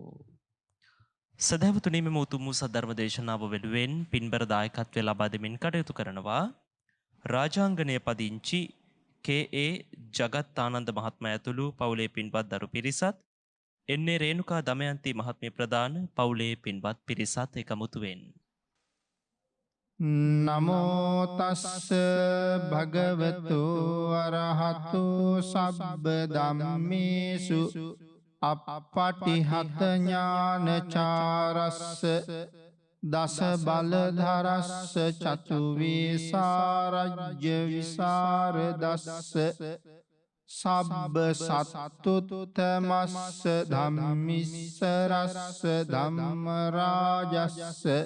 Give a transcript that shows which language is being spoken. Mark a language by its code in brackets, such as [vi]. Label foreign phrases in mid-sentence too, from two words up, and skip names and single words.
[si] සදහවතුනි මෙම උතුම් වූ සද්ධර්ම දේශනාව වෙනුවෙන් පින්බර දායකත්වය ලබා දෙමින් කටයුතු කරනවා රාජාංගනය පදිංචි කේ.ඒ. ජගත් ආනන්ද මහත්මයා ඇතුළු පවුලේ පින්වත් දරු පිරිසත් එන්නේ රේණුකා දමයන්ති මහත්මිය ප්‍රදාන පවුලේ පින්වත් පිරිසත් එකමුතුවෙන්. [pi] නමෝ තස්ස භගවතු අරහතු සබ්බ ධම්මේසු අප්පටිහත ඥානචාරස්ස දස බලධරස්ස චතු වේසාරජ්‍ය විසරදස්ස සබ්බ සත්තුත්තමස්ස ධම්මිස්සරස්ස ධම්ම රාජස්ස